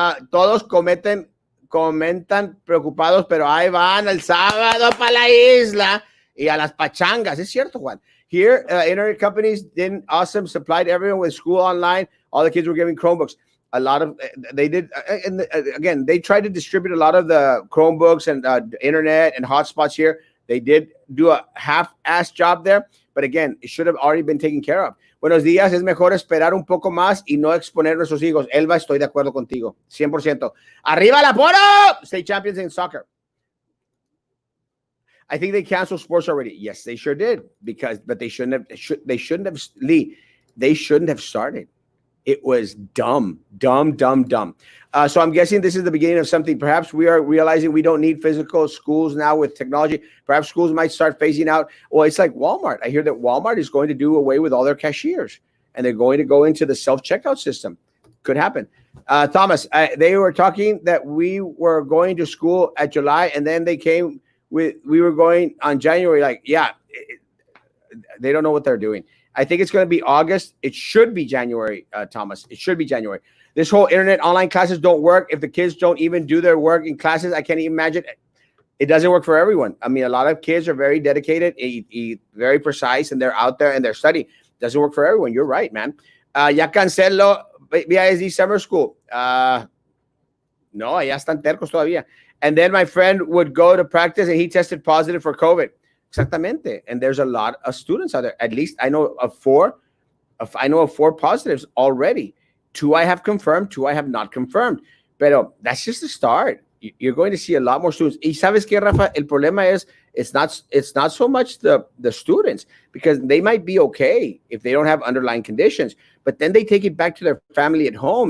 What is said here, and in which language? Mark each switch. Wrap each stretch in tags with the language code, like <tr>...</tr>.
<es>Todos comentan preocupados, pero ahí van el sábado para la isla y a las pachangas. Es cierto, Juan.</es> <en>Here, internet companies did awesome, supplied everyone with school online. All the kids were giving Chromebooks. A lot of they did, and again, they tried to distribute a lot of the Chromebooks and internet and hotspots here. They did do a half-ass job there, but again, it should have already been taken care of.</en> <es>Buenos días, es mejor esperar un poco más y no exponer a nuestros hijos. Elba, estoy de acuerdo contigo, 100%. ¡Arriba la Poro!</es> <en>State champions in soccer. I think they canceled sports already. Yes, they sure did, but they shouldn't have, Lee, they shouldn't have started. It was dumb. So I'm guessing this is the beginning of something. Perhaps we are realizing we don't need physical schools now with technology. Perhaps schools might start phasing out. Well, it's like Walmart. I hear that Walmart is going to do away with all their cashiers, and they're going to go into the self-checkout system. Could happen. Thomas, they were talking that we were going to school at July, and then they came with we were going on January. Like, yeah, they don't know what they're doing. I think it's going to be August. It should be January, Thomas. It should be January. This whole internet online classes don't work if the kids don't even do their work in classes. I can't even imagine. It doesn't work for everyone. I mean, a lot of kids are very dedicated, very precise, and they're out there and they're studying. Doesn't work for everyone. You're right, man.</en> <es>Ya cancelo BISD</es> <en>summer school.</en> <es>No, allá están tercos todavía.</es> <en>And then my friend would go to practice and he tested positive for COVID.</en> <es>Exactamente.</es> <en>And there's a lot of students out there. At least I know of four. I know of 4 positives already. 2 I have confirmed, 2 I have not confirmed.</en> <es>Pero</es> <en>that's just the start. You're going to see a lot more students.</en> <es>Y sabes que, Rafa, el problema es</es> <en>it's not so much the students, because they might be okay if they don't have underlying conditions, but then they take it back to their family at home.</en>